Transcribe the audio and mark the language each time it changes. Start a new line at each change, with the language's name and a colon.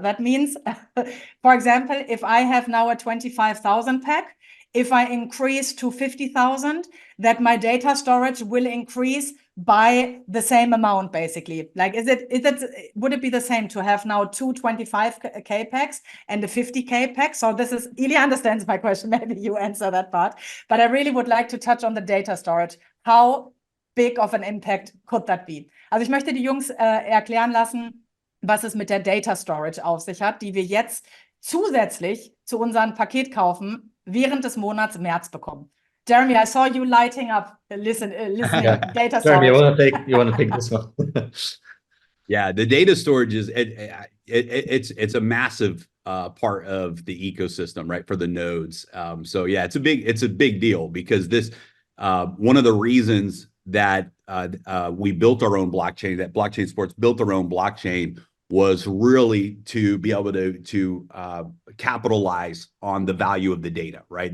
English: That means, for example, if I have now a 25,000 pack, if I increase to 50,000, that my data storage will increase by the same amount, basically. Like, would it be the same to have now two 25K packs and a 50K pack? So this is, Ilya understands my question. Maybe you answer that part. But I really would like to touch on the data storage. How big of an impact could that be?
German: Also ich möchte die Jungs erklären lassen, was es mit der Data Storage auf sich hat, die wir jetzt zusätzlich zu unseren Paketkaufen während des Monats März bekommen.
English: Jeremy, I saw you lighting up, listening. Yeah. Data Jeremy, storage. you want to take this one? Yeah, the data storage is it's a massive part of the ecosystem, right, for the nodes. So yeah, it's a big deal, because this one of the reasons that we built our own blockchain, that Blockchain Sports built their own blockchain, was really to be able to capitalize on the value of the data, right?